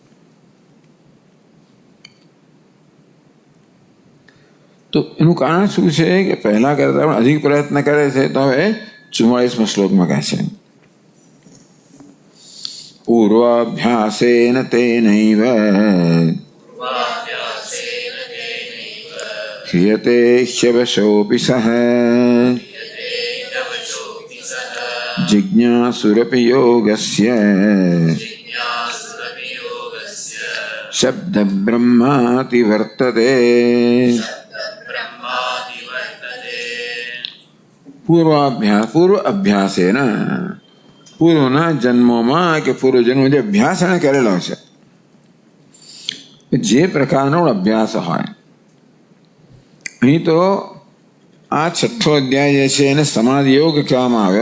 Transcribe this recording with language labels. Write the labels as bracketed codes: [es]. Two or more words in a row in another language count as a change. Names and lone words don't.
[gu] તો એનું કારણ શું છે કે પહેલા કરતા પણ અધિક પ્રયત્ન કરે છે. તો હવે 44મા શ્લોકમાં કહે છે, [sa] पूर्वाभ्यासेन तेनैव ह्रियते ह्यवशोऽपि सः जिज्ञासुरपि योगस्य शब्दब्रह्माति वर्तते. [gu] પૂર્વ અભ્યાસેન, પૂર્વના જન્મોમાં કે પૂર્વજન્મો જે અભ્યાસ એને કરેલો છે, જે પ્રકારનો અભ્યાસ હોય. અહીં તો આ 6થો અધ્યાય જે છે એને સમાધિ યોગ કહેવામાં આવ્યો.